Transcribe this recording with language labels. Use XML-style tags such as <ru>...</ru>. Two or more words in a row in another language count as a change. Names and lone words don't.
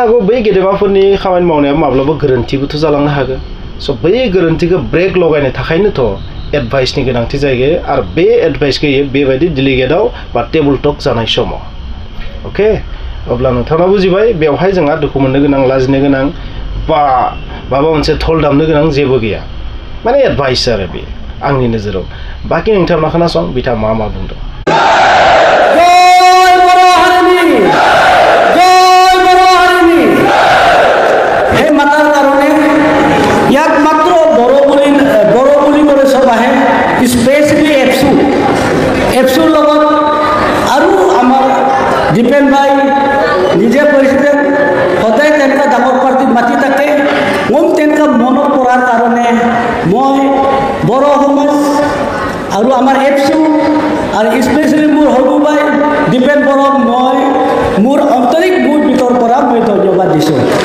<brx>हागौ बै गेदेमाफोरनि खामानि मावनाया माब्लाबा गोरोन्थिबोथ' जालांनो हागौ स' बै गोरोन्थिखौ ब्रेक लगायनो थाखायनोथ' एडभाइसनि गोनांथि जायो आरो बे एडभाइसखौ बेबायदि डेलिगेटआव बा</brx> <en>table talk</en> <brx>जानाय समाव अके अब्ला नोंथाङा बुजिबाय बेवहाय जोंहा दुखु मोननो गोनां लाजिनो गोनां बा माबा मोनसे थल दामनो गोनां जेबो गैया माने एडभाइस आरो बे आंनि नोजोराव बाखि नोंथाङा खोनासं बिथाङा मा बुंदों</brx> <as>स्पेशली एफसुर লগত আৰু আমাৰ দীপেন ভাই নিজে কৈছে সদায় তেনেকুৱা ডাঙৰ পাৰ্টিত মাতি থাকে মই তেনেকুৱা মনত পৰাৰ কাৰণে মই বড় সমাজ আৰু আমাৰ এফসু আৰু স্পেচিয়েলি মোৰ সৰু ভাই দীপেন বড়ক মই মোৰ আন্তৰিক বুৰ ভিতৰ পৰা মই ধন্যবাদ দিছোঁ</as>